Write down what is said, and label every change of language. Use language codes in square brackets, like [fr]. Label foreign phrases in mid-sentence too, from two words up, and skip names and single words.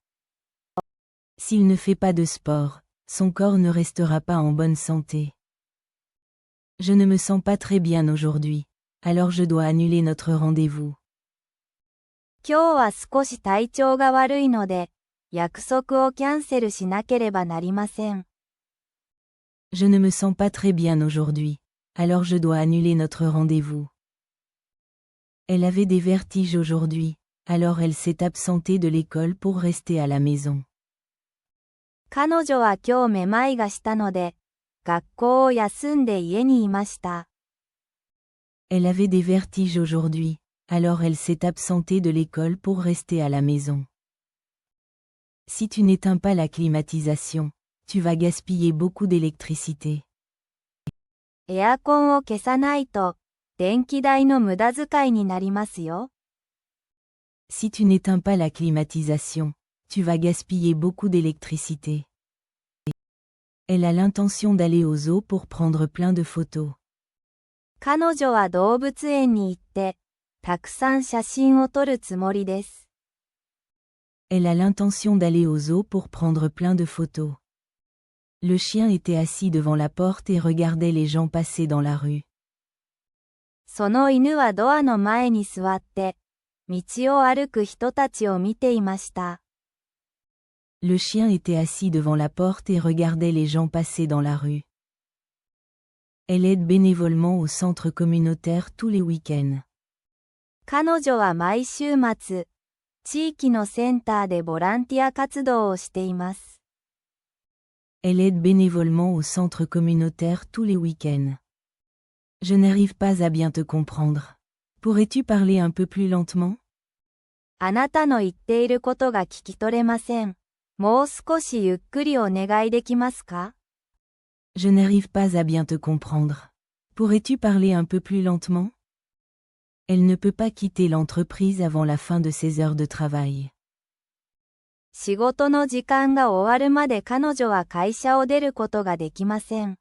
[fr] S'il ne fait pas de sport, son corps ne restera pas en bonne santé. Je ne me sens pas très bien aujourd'hui, alors je dois annuler notre rendez-vous. [ja] 今日は少し体調が悪いので、約束をキャンセルしなければなりません。 [fr] Je ne me sens pas très bien aujourd'hui, alors je dois annuler notre rendez-vous. Elle avait des vertiges aujourd'hui, alors elle s'est absentée de l'école pour rester à la maison. [ja] 彼女は今日めまいがしたので、学校を休んで家にいました。 [fr] Elle avait des vertiges aujourd'hui, alors elle s'est absentée de l'école pour rester à la maison. Si tu n'éteins pas la climatisation, tu vas gaspiller beaucoup d'électricité. [ja] エアコンを消さないと、電気代の無駄遣いになりますよ。 [fr] Si tu n'éteins pas la climatisation, tu vas gaspiller beaucoup d'électricité. Elle a l'intention d'aller au zoo pour prendre plein de photos. [ja] 彼女は動物園に行って、たくさん写真を撮るつもりです。 [fr] Elle a l'intention d'aller au zoo pour prendre plein de photos. Le chien était assis devant la porte et regardait les gens passer dans la rue. [ja] その犬はドアの前に座って、道を歩く人たちを見ていました。 [fr] Le chien était assis devant la porte et regardait les gens passer dans la rue. Elle aide bénévolement au centre communautaire tous les week-ends. [ja] 彼女は毎週末、地域のセンターでボランティア活動をしています。 [fr] Elle aide bénévolement au centre communautaire tous les week-ends. Je n'arrive pas à bien te comprendre. Pourrais-tu parler un peu plus lentement? [ja] あなたの言っていることが聞き取れません。 もう少しゆっくりお願いできますか？ [fr] Je n'arrive pas à bien te comprendre. Pourrais-tu parler un peu plus lentement? Elle ne peut pas quitter l'entreprise avant la fin de ses heures de travail. [ja] 仕事の時間が終わるまで彼女は会社を出ることができません。